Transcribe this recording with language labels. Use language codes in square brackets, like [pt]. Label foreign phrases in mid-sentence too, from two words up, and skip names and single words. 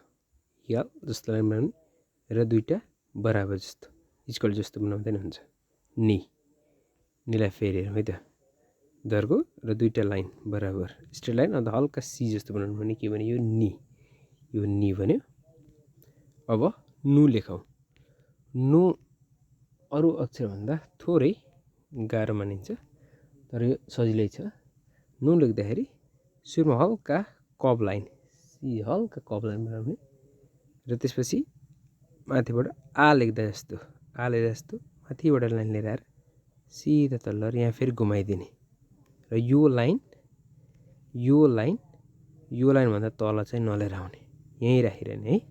[ne] यल जस्तो लाइन बनाउने र दुईटा बराबर जस्तो इक्वल जस्तो बनाउँदैन हुन्छ। नीलाई फेरि हेरौँ है त, धर्को र दुईटा लाइन बराबर [en] straight line, [ne] अन्त हल्का सी जस्तो बनाउनु भने के भन्यो यो नी भन्यो। अब नु लेखौँ। नु अरू अक्षरभन्दा थोरै गाह्रो मानिन्छ, तर यो सजिलै छ। नु लेख्दाखेरि सुरुमा हल्का [en] curve line, [ne] हल्का [en] curve line [ne] बनाउने र त्यसपछि माथिबाट आ लेख्दा जस्तो माथिबाट लाइन लिएर आएर सिधा तल्लो र यहाँ फेरि घुमाइदिने र यो लाइनभन्दा तल चाहिँ नलिएर आउने, यहीँ राखिरहने है।